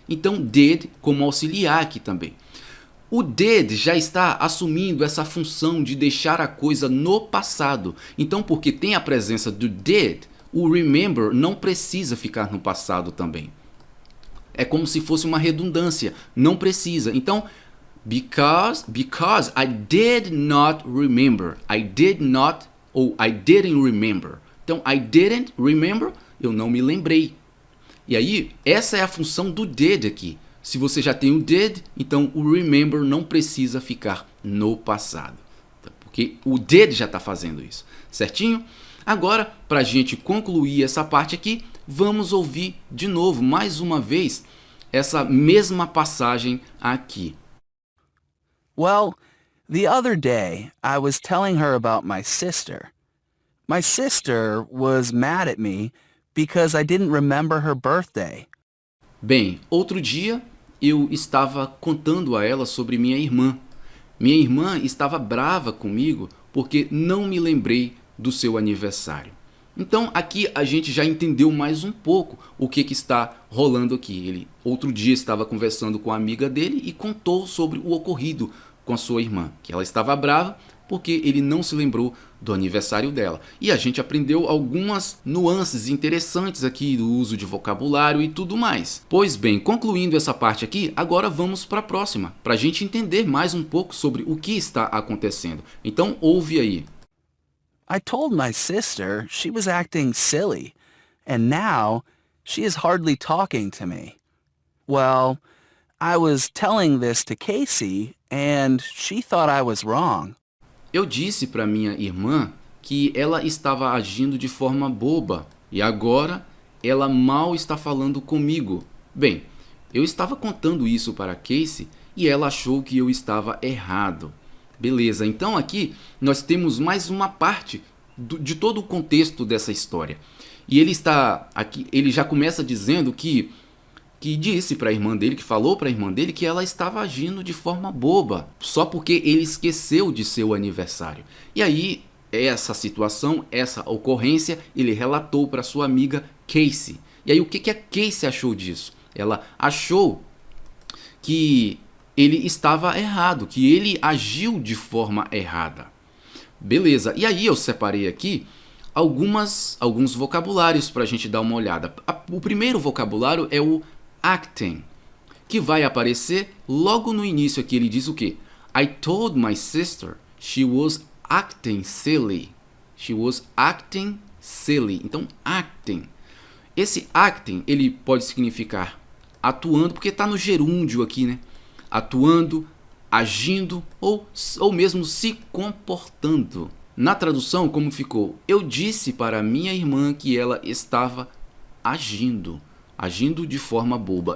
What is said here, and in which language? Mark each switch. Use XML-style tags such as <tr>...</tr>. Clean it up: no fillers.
<pt>Então, did como auxiliar aqui também. O did já está assumindo essa função de deixar a coisa no passado. Então, porque tem a presença do did, o remember não precisa ficar no passado também. É como se fosse uma redundância. Não precisa.</pt> <en>Então, because I did not remember. I did not ou I didn't remember.</en> <pt>Então,</pt> <en>I didn't remember,</en> <pt>eu não me lembrei. E aí, essa é a função do did aqui. Se você já tem o did, então o remember não precisa ficar no passado, porque o did já está fazendo isso, certinho? Agora, para a gente concluir essa parte aqui, vamos ouvir de novo, mais uma vez, essa mesma passagem aqui.</pt> <en>Well, the other day I was telling her about my sister. My sister was mad at me because I didn't remember her birthday.</en> <pt>Bem, outro dia eu estava contando a ela sobre minha irmã. Minha irmã estava brava comigo porque não me lembrei do seu aniversário. Então aqui a gente já entendeu mais um pouco o que está rolando aqui. Ele outro dia estava conversando com a amiga dele e contou sobre o ocorrido com a sua irmã, que ela estava brava porque ele não se lembrou do aniversário dela. E a gente aprendeu algumas nuances interessantes aqui do uso de vocabulário e tudo mais. Pois bem, concluindo essa parte aqui, agora vamos para a próxima, para a gente entender mais um pouco sobre o que está acontecendo. Então ouve aí.</pt> <en>I told my sister she was acting silly, and now she is hardly talking to me. Well, I was telling this to Casey, and she thought I was wrong.</en> <pt>Eu disse para minha irmã que ela estava agindo de forma boba e agora ela mal está falando comigo. Bem, eu estava contando isso para Casey e ela achou que eu estava errado. Beleza, então aqui nós temos mais uma parte de todo o contexto dessa história. E ele está aqui, ele já começa dizendo que disse para a irmã dele, que falou para a irmã dele que ela estava agindo de forma boba, só porque ele esqueceu de seu aniversário. E aí, essa situação, essa ocorrência, ele relatou para sua amiga Casey. E aí, o que a Casey achou disso? Ela achou que ele estava errado, que ele agiu de forma errada. Beleza, e aí eu separei aqui alguns vocabulários para a gente dar uma olhada. O primeiro vocabulário é o acting, que vai aparecer logo no início aqui. Ele diz o quê?</pt> <en>I told my sister she was acting silly. She was acting silly. Então, acting.</en> <pt>Esse acting, ele pode significar atuando, porque está no gerúndio aqui, né? Atuando, agindo ou mesmo se comportando. Na tradução, como ficou? Eu disse para minha irmã que ela estava agindo de forma boba.</pt>